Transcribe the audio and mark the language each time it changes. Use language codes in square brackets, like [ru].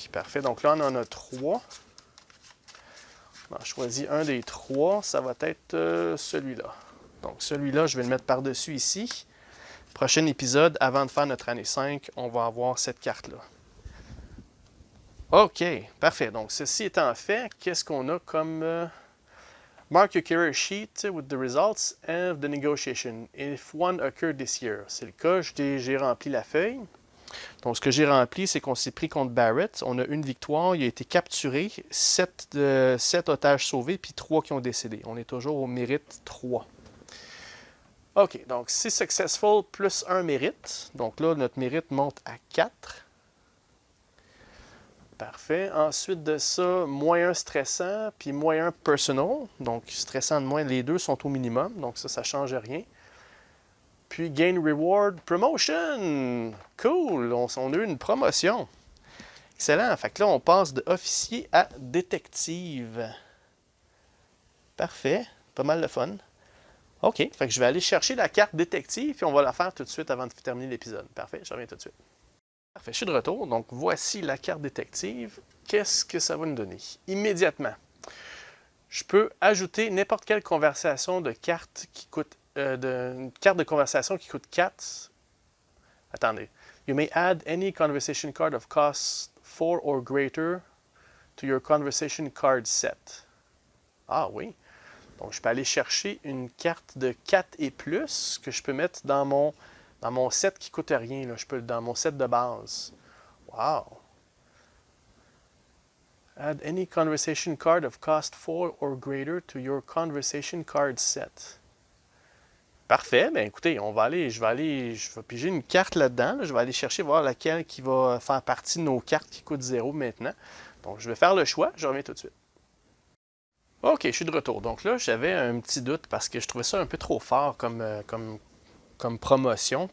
[fr] Parfait. Donc là, on en a 3. On a choisi un des 3. Ça va être celui-là. Donc celui-là, je vais le mettre par-dessus ici. Prochain épisode, avant de faire notre année 5, on va avoir cette carte-là. OK, parfait. Donc ceci étant fait, qu'est-ce qu'on a comme... [en] Mark your career sheet with the results of the negotiation. If one occurred this year. [fr] C'est le cas, j'ai rempli la feuille. Donc, ce que j'ai rempli, c'est qu'on s'est pris contre Barrett. On a une victoire, il a été capturé, 7 otages sauvés, puis 3 qui ont décédé. On est toujours au mérite 3. OK, donc 6 successful plus 1 mérite. Donc là, notre mérite monte à 4. Parfait. Ensuite de ça, moyen stressant, puis moyen personal. Donc, stressant de moins, les deux sont au minimum. Donc, ça ne change rien. Puis, [en] gain reward promotion. [fr] Cool. On a eu une promotion. Excellent. Fait que là, on passe de officier à détective. Parfait. Pas mal de fun. OK. Fait que je vais aller chercher la carte détective, puis on va la faire tout de suite avant de terminer l'épisode. Parfait. Je reviens tout de suite. Parfait, je suis de retour. Donc, voici la carte détective. Qu'est-ce que ça va nous donner? Immédiatement, je peux ajouter n'importe quelle conversation de carte qui coûte... une carte de conversation qui coûte 4. Attendez. [en] You may add any conversation card of cost 4 or greater to your conversation card set. [fr] Ah oui. Donc, je peux aller chercher une carte de 4 et plus que je peux mettre dans mon set qui ne coûte rien, là. Dans mon set de base. Wow! [en] Add any conversation card of cost 4 or greater to your conversation card set. [fr] Parfait. Bien, écoutez, je vais piger une carte là-dedans. Là. Je vais aller chercher, voir laquelle qui va faire partie de nos cartes qui coûtent 0 maintenant. Donc, je vais faire le choix. Je reviens tout de suite. OK, je suis de retour. Donc là, j'avais un petit doute parce que je trouvais ça un peu trop fort comme promotion.